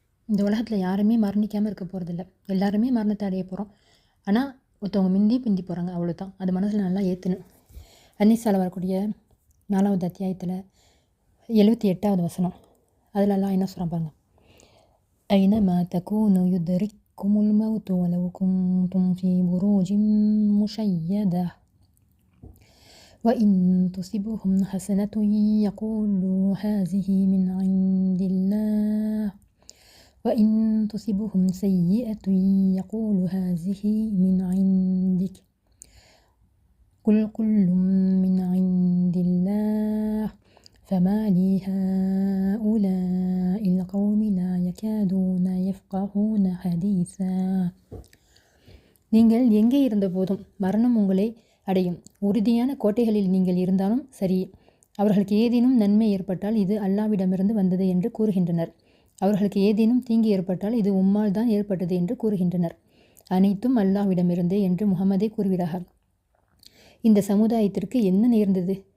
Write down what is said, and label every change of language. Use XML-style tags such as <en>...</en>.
<ta>இந்த உலகத்தில் யாருமே மரணிக்காமல் இருக்க போகிறதில்ல, எல்லாருமே மரணத்தை அடைய போகிறோம். ஆனால் ஒருத்தவங்க பிந்தி போகிறாங்க, அவ்வளோதான். அது மனசில் நல்லா ஏற்றணும். அன்னிசால வரக்கூடிய 4வது அத்தியாயத்தில் 78வது வசனம், அதிலெல்லாம் என்ன சொல்கிறான் பாருங்க.</ta> <ar>ஐனமா தகூனு யுத்ரிக்குமுல் மௌத்து வலவ் குன்தும் ஃபீ புரூஜின் முஷய்யதா وإن تصبهم حسنة يقولوا هذه من عند الله وإن تصبهم سيئة يقول هذه من عندك قل كل من عند الله فما لي هؤلاء القوم لا يكادون يفقهون حديثا.</ar> <ta>நீங்கள் எங்கே இருந்த போதும் மரணம் உங்களை அடையும். உறுதியான கோட்டைகளில் நீங்கள் இருந்தாலும் சரி, அவர்களுக்கு ஏதேனும் நன்மை ஏற்பட்டால் இது அல்லாவிடமிருந்து வந்தது என்று கூறுகின்றனர். அவர்களுக்கு ஏதேனும் தீங்கு ஏற்பட்டால் இது உம்மால் தான் ஏற்பட்டது என்று கூறுகின்றனர். அனைத்தும் அல்லாஹ்விடமிருந்தே என்று முகமதே கூறுகிறார்கள். இந்த சமுதாயத்திற்கு என்ன நேர்ந்தது?</ta>